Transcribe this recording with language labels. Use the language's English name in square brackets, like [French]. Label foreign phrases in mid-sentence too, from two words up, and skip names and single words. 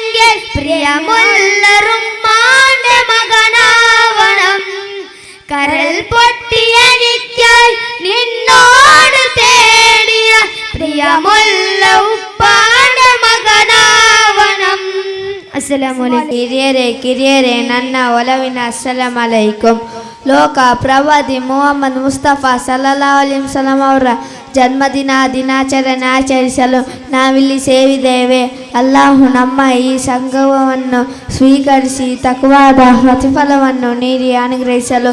[Malayalam] പ്രിയമുള്ളറുമ്മാന്റെ മകനാവണം കരൽ പൊട്ടിയെനിക്കായി നിന്നോട് തേടിയ പ്രിയമുള്ള ഉപ്പാന്റെ മകനാവണം. [Arabic] അസ്സലാമലൈക്കും. [Kannada] ಕಿರಿಯರೇ ನನ್ನ ಒಲವಿನ ಅಸ್ಸಲಾಮಲೈಕುಂ. ಲೋಕ ಪ್ರವಾದಿ ಮುಹಮ್ಮದ್ ಮುಸ್ತಫಾ [Arabic] صلى الله عليه وسلم [Kannada] ಅವರ ಜನ್ಮದಿನ ದಿನಾಚರಣೆ ಆಚರಿಸಲು ನಾವಿಲ್ಲಿ ಸೇರಿದ್ದೇವೆ. ಅಲ್ಲಾಹು ನಮ್ಮ ಈ ಸಂಗಮವನ್ನು ಸ್ವೀಕರಿಸಿ ತಕ್ವಾದ ಪ್ರತಿಫಲವನ್ನು ನೀಡಿ ಅನುಗ್ರಹಿಸಲು.